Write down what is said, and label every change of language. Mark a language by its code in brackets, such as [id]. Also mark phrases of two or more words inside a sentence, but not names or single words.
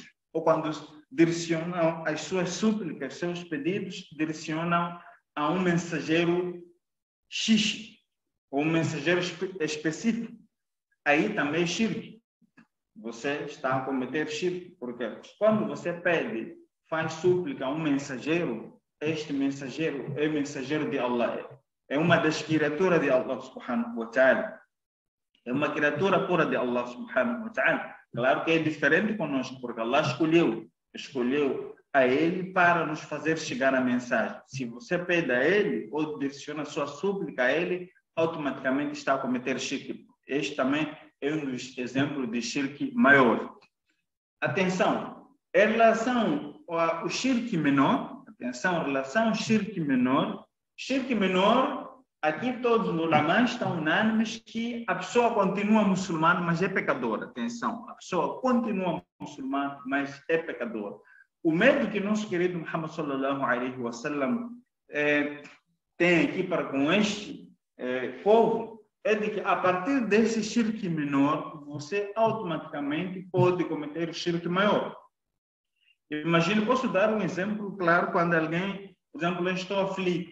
[pt] Ou quando direcionam as suas súplicas, seus pedidos, direcionam a um mensageiro X, ou um mensageiro específico. Aí também é shirk. Você está a cometer shirk. Porque quando você pede, faz súplica a um mensageiro, este mensageiro é mensageiro de Allah. É uma das criaturas de Allah [ar] سبحانه وتعالى. [pt] É uma criatura pura de Allah [ar] سبحانه وتعالى. [pt] Claro que é diferente conosco, porque Allah escolheu a ele para nos fazer chegar a mensagem. Se você pede a ele ou direciona sua súplica a ele, automaticamente está a cometer shirk. Este também é um dos exemplos de shirk maior. Atenção, em relação ao shirk menor, shirk menor, aqui todos os ulamás estão unânimes que a pessoa continua muçulmana, mas é pecadora. Atenção, a pessoa continua muçulmana, mas é pecadora. O medo que nosso querido Muhammad [ar] صلى الله عليه وسلم [pt] tem aqui para com este povo é de que a partir desse shirk menor, você automaticamente pode cometer o shirk maior. Imagina, posso dar um exemplo claro quando alguém, por exemplo, eu estou aflito.